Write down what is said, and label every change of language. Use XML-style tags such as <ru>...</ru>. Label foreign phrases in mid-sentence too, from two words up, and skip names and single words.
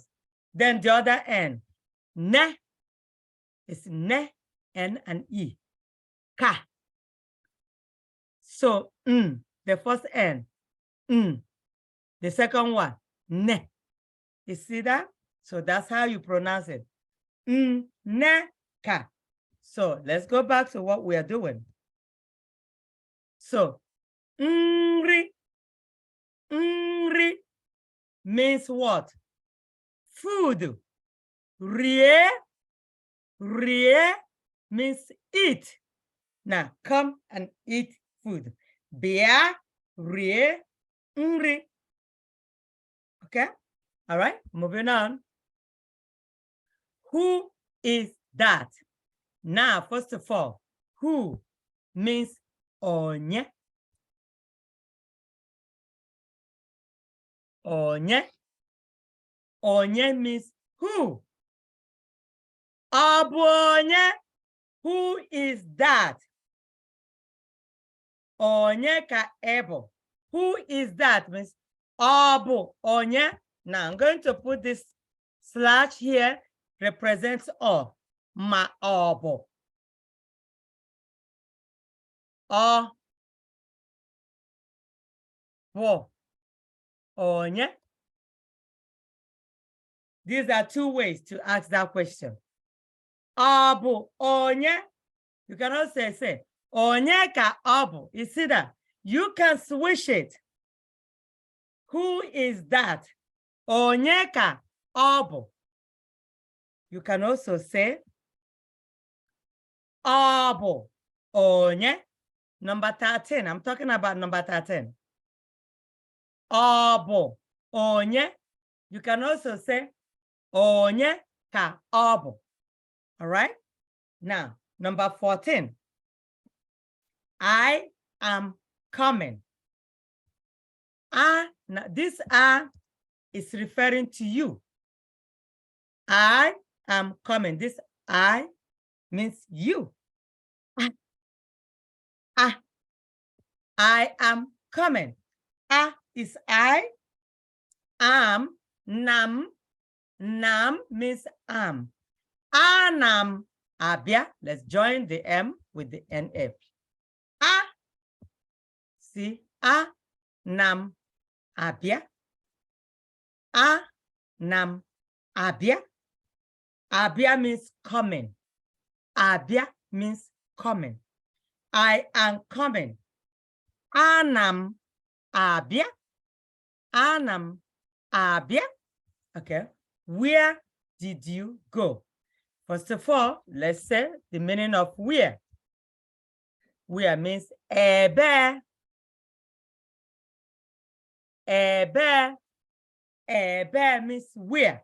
<en>Then the other N, ne, is ne, N and E, ka. So, the first N, the second one, ne. You see that? So that's how you pronounce it.</en> <ig>Ne, ka.</ig> <en>So let's go back to what we are doing. So, nri, nri means what? Food. Rie, rie means eat. Now, come and eat food. Bia,</en> <ig>rie, nri.</ig> <en>Okay? All right, moving on. Who is that? Now, first of all, who means onye.</en> <ig>Onye.</ig> <en>Onye means who. Abonye. Who is that?</en> <ig>Onye ka ebo.</ig> <en>Who is that? Means</en> <ig>abo onye.</ig> <en>Now I'm going to put this slash here, represents all.</en> <ig>Ma obo. O. Bo. Onye.</ig> <en>These are two ways to ask that question.</en> <ig>Abu onye.</ig> <en>You can also say</en> <ig>onye ka abu.</ig> <en>You see that? You can switch it. Who is that?</en> <ig>Onye ka abu.</ig> <en>You can also say</en> <ig>abu onye.</ig> <en>Number 13. I'm talking about number 13.</en> <ig>Abu onye.</ig> <en>You can also say</en> <ig>onye ka abu.</ig> <en>All right? Now, number 14. I am coming. Now this is referring to you. I am coming. This I means you. I am coming. Is I. Am, nam. Nam means am.</en> <ig>Anam, abia.</ig> <en>Let's join the M with the NF. See, nam,</en> <ig>abia. Nam, abia.</ig> <en>Abia means coming. Abia means coming. I am coming.</en> <ig>Anam, abia. Anam, abia.</ig> <en>Okay. Where did you go? First of all, let's say the meaning of where. Where means ebe.</en> <ig>Ebe.</ig> <en>Ebe means where.</en>